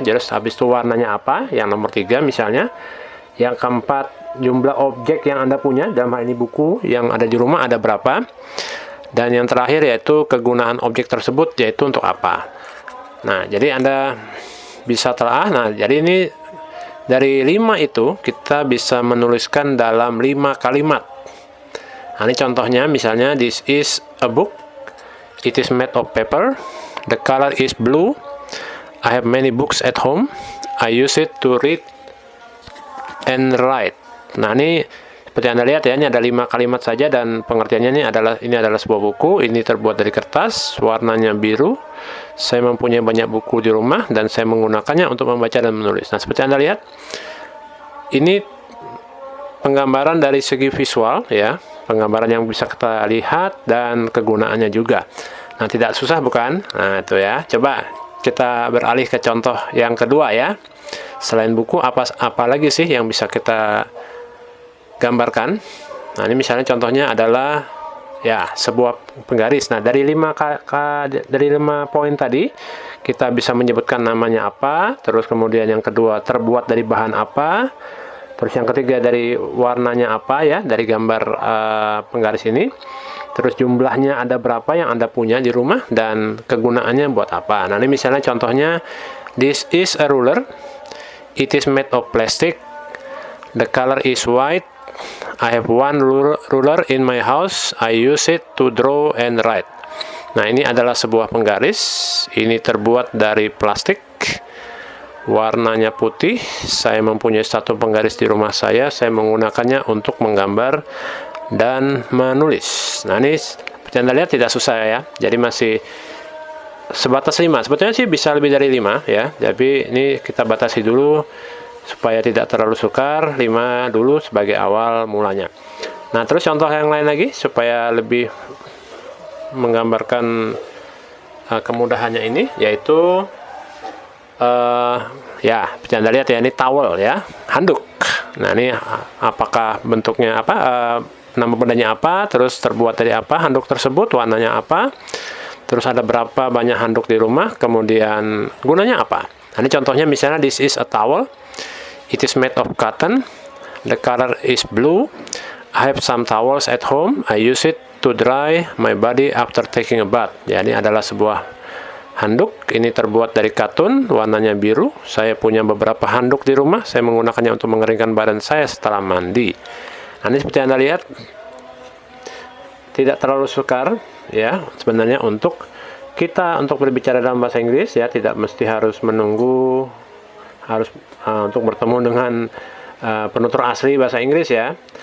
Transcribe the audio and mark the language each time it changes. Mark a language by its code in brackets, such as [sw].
[id] Jadi habis itu warnanya apa, yang nomor 3 misalnya. Yang keempat, jumlah objek yang Anda punya, dalam hal ini buku yang ada di rumah ada berapa. Dan yang terakhir yaitu kegunaan objek tersebut, yaitu untuk apa. Nah, jadi Anda bisa telah. Nah, jadi ini dari 5 itu kita bisa menuliskan dalam 5 kalimat. Nah, ini contohnya misalnya, [en] this is a book, it is made of paper, the color is blue, I have many books at home, I use it to read and write. [id] Nah, ini seperti Anda lihat ya, ini ada 5 kalimat saja, dan pengertiannya ini adalah sebuah buku, ini terbuat dari kertas, warnanya biru, saya mempunyai banyak buku di rumah, dan saya menggunakannya untuk membaca dan menulis. Nah, seperti Anda lihat, ini penggambaran dari segi visual ya, penggambaran yang bisa kita lihat dan kegunaannya juga. Nah, tidak susah bukan? Nah, itu ya. Coba kita beralih ke contoh yang kedua ya. Selain buku, apa lagi sih yang bisa kita gambarkan? Nah, ini misalnya contohnya adalah ya sebuah penggaris. Nah, dari 5 poin tadi kita bisa menyebutkan namanya apa, terus kemudian yang kedua terbuat dari bahan apa, terus yang ketiga dari warnanya apa ya, dari gambar penggaris ini, terus jumlahnya ada berapa yang Anda punya di rumah, dan kegunaannya buat apa. Nah, ini misalnya contohnya, [en] this is a ruler, it is made of plastic, the color is white, I have one ruler in my house, I use it to draw and write. [id] Nah, ini adalah sebuah penggaris, ini terbuat dari plastik, warnanya putih, saya mempunyai satu penggaris di rumah saya menggunakannya untuk menggambar dan menulis. Nah, ini seperti Anda lihat tidak susah ya, jadi masih sebatas 5. Sebetulnya sih bisa lebih dari 5 ya, tapi ini kita batasi dulu supaya tidak terlalu sukar. 5 dulu sebagai awal mulanya. Nah, terus contoh yang lain lagi supaya lebih menggambarkan kemudahannya ini, yaitu ya, seperti Anda lihat ya, ini towel ya, handuk. Nah, ini apakah bentuknya apa, nama bendanya apa, terus terbuat dari apa handuk tersebut, warnanya apa, terus ada berapa banyak handuk di rumah, kemudian gunanya apa. Nah, ini contohnya misalnya [en] this is a towel, it is made of cotton, the color is blue, I have some towels at home, I use it to dry my body after taking a bath. [id] Ya, ini adalah sebuah handuk, ini terbuat dari katun, warnanya biru. Saya punya beberapa handuk di rumah, saya menggunakannya untuk mengeringkan badan saya setelah mandi. Nah, ini seperti Anda lihat, tidak terlalu sukar ya sebenarnya untuk berbicara dalam bahasa Inggris ya, tidak mesti harus menunggu untuk bertemu dengan penutur asli bahasa Inggris ya.